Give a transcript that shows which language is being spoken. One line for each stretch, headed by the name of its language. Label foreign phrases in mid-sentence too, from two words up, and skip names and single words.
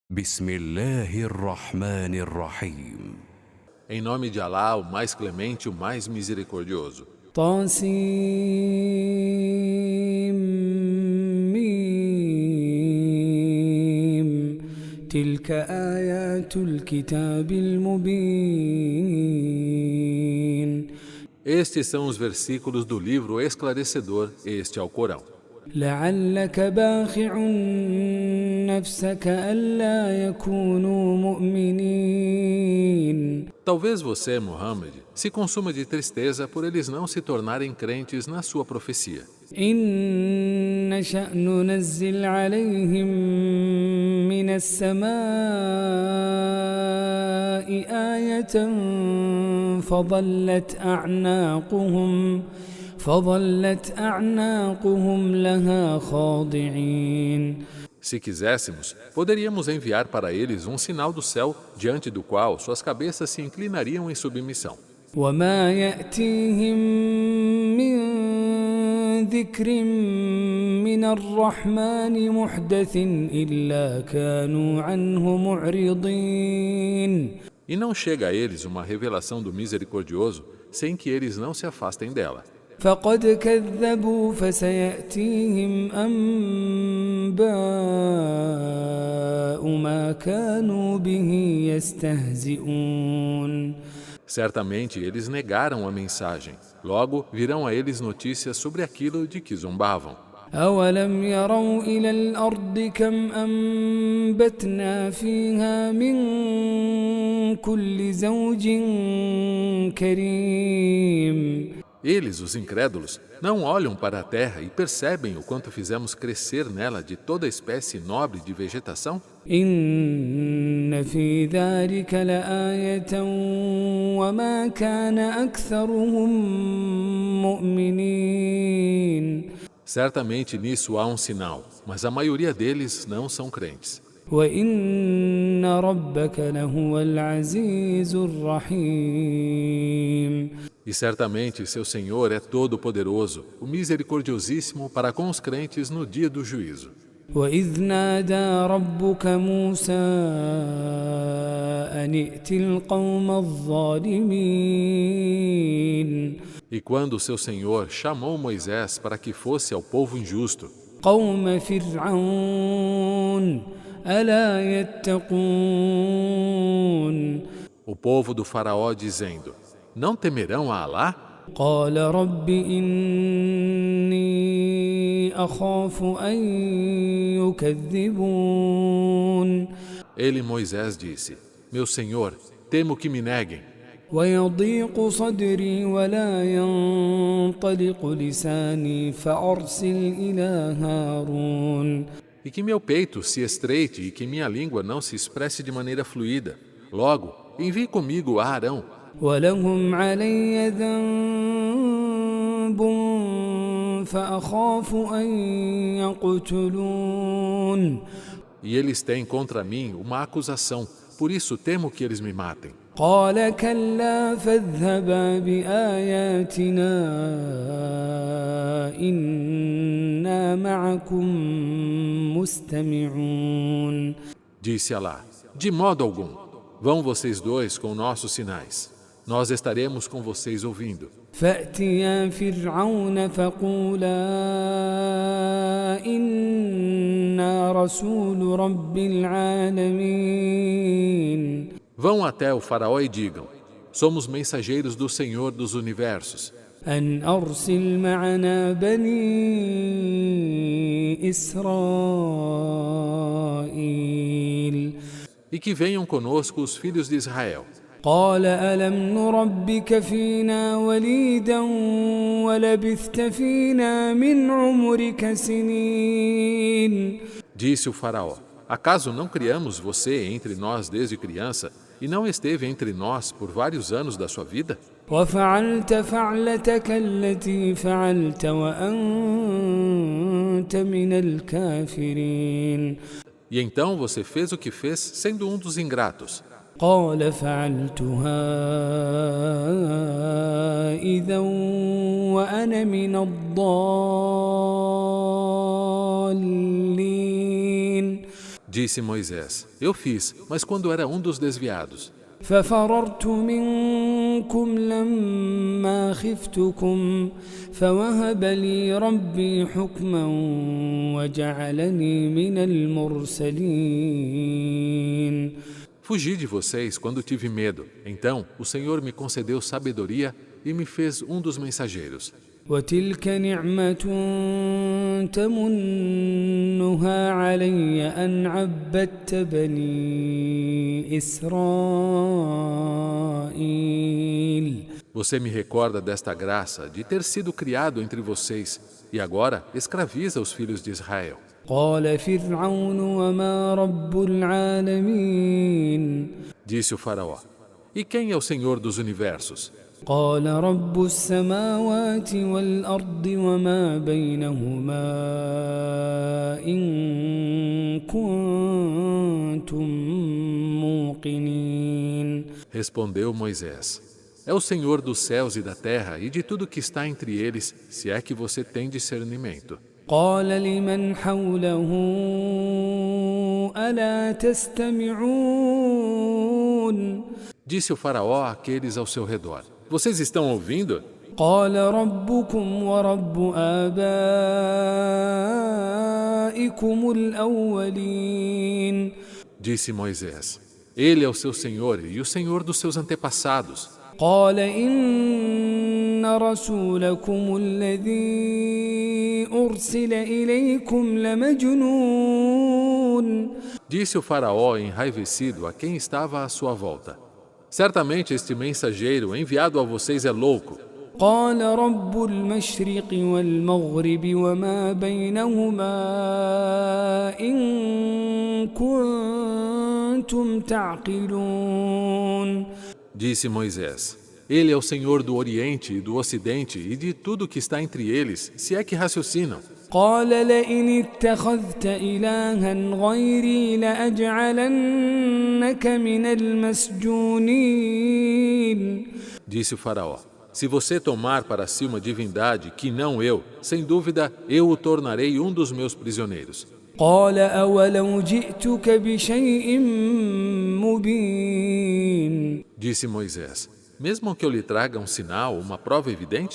Arabic: بسم الله الرحمن الرحيم.
Portuguese: Em nome de Alá, o mais clemente, o mais misericordioso.
Arabic: طاسيم تلك آيات الكتاب المبين
Portuguese: Estes são os versículos do livro esclarecedor, este é o Corão.
Arabic: لعلك باخع نفسك ألا يكونوا مؤمنين
Portuguese: Talvez você, Muhammad, se consuma de tristeza por eles não se tornarem crentes na sua profecia.
Arabic: إن نشأ ننزل عليهم من السماء آية فظلت أعناقهم لها خاضعين
Portuguese: Se quiséssemos, poderíamos enviar para eles um sinal do céu, diante do qual suas cabeças se inclinariam em submissão.
Arabic: وما يأتيهم من ذكر من الرحمن محدث إلا كانوا عنه معرضين
Portuguese: E não chega a eles uma revelação do misericordioso sem que eles não se afastem dela.
Arabic: فقد كذبوا فسيأتيهم أنباء ما كانوا به يستهزئون
Portuguese: Certamente eles negaram a mensagem. Logo virão a eles notícias sobre aquilo de que zombavam.
Arabic: أولم يروا إلى الأرض كم أنبتنا فيها من كل زوج كريم
Portuguese: Eles, os incrédulos, não olham para a terra e percebem o quanto fizemos crescer nela de toda espécie nobre de vegetação?
Arabic: إن في ذلك لآية وما كان أكثرهم مؤمنين
Portuguese: Certamente nisso há um sinal, mas a maioria deles não são crentes.
Arabic: وإن ربك لهو العزيز الرحيم
Portuguese: E certamente seu Senhor é todo-poderoso, o misericordiosíssimo para com os crentes no dia do juízo.
Arabic: وإذ نادى ربك موسى أن ائت القوم الظالمين
Portuguese: E quando seu Senhor chamou Moisés para que fosse ao povo injusto,
Arabic: قوم فرعون ألا يتقون
Portuguese: o povo do faraó dizendo, não temerão a Alá?
Arabic: قال رب إني أخاف أن يكذبون
Portuguese: Ele, Moisés, disse, meu Senhor, temo que me neguem.
Arabic: ويضيق صدري ولا ينطلق لساني فأرسل إلى هارون
Portuguese: E que meu peito se estreite e que minha língua não se expresse de maneira fluida. Logo, envie comigo a Arão.
Arabic: ولهم علي ذنب فأخاف أن يقتلون
Portuguese: E eles têm contra mim uma acusação, por isso temo que eles me matem.
Arabic: قال كلا فاذهبا بآياتنا إنا معكم مستمعون
Portuguese: Disse Alá, de modo algum, vão vocês dois com nossos sinais. Nós estaremos com vocês ouvindo.
Arabic: فأتيا فرعون فقولا إنا رسول رب العالمين
Portuguese: Vão até o faraó e digam, somos mensageiros do Senhor dos Universos.
Arabic: أن أرسل معنا بني إسرائيل
Portuguese: E que venham conosco os filhos de Israel.
Arabic: قال ألم نربك فينا وليدا ولبثت فينا من عمرك سنين
Portuguese: Disse o faraó, acaso não criamos você entre nós desde criança e não esteve entre nós por vários anos da sua vida?
Arabic: وفعلت فعلتك التي فعلت وأنت من الكافرين
Portuguese: E então você fez o que fez sendo um dos ingratos.
Arabic: قال فعلتها إذا وأنا من الضالين
Portuguese: Disse Moisés: Eu fiz, mas quando era um dos desviados.
Arabic: ففررت منكم لما خفتكم فوهب لي ربي حكما وجعلني من المرسلين.
Portuguese: Fugi de vocês quando tive medo. Então, o Senhor me concedeu sabedoria e me fez um dos mensageiros.
Arabic: وتلك نعمة تمنها علي أن عبدت بني إسرائيل.
Portuguese: Você me recorda desta graça de ter sido criado entre vocês e agora escraviza os filhos de Israel.
Arabic: قال فرعون وما رب العالمين.
Portuguese: Disse o faraó: E quem é o Senhor dos universos?
Arabic: قال رب السماوات والأرض وما بينهما إن كنتم موقنين.
Portuguese: Respondeu Moisés: É o Senhor dos céus e da terra e de tudo que está entre eles, se é que você tem discernimento.
Arabic: قال لمن حوله ألا تستمعون.
Portuguese: Disse o faraó àqueles ao seu redor: Vocês estão ouvindo?
Arabic: قال ربكم ورب آبائكم الأولين.
Portuguese: Disse Moisés: Ele é o seu Senhor e o Senhor dos seus antepassados.
Arabic: قال إن رسولكم الذي أرسل إليكم لمجنون.
Portuguese: Disse o faraó enraivecido a quem estava à sua volta: Certamente este mensageiro enviado a vocês é louco.
Arabic: قال رب المشرق والمغرب وما بينهما إن كنتم تعقلون.
Portuguese: Disse Moisés: Ele é o Senhor do Oriente e do Ocidente e de tudo que está entre eles, se é que raciocinam.
Arabic: قال لئن اتخذت إلها غيري لأجعلنك من المسجونين.
Portuguese: Disse o faraó: Se você tomar para si uma divindade que não eu, sem dúvida eu o tornarei um dos meus prisioneiros.
Arabic: قال أولو جئتك بشيء مبين.
Portuguese: Disse Moisés: Mesmo que eu lhe traga um sinal, uma prova evidente?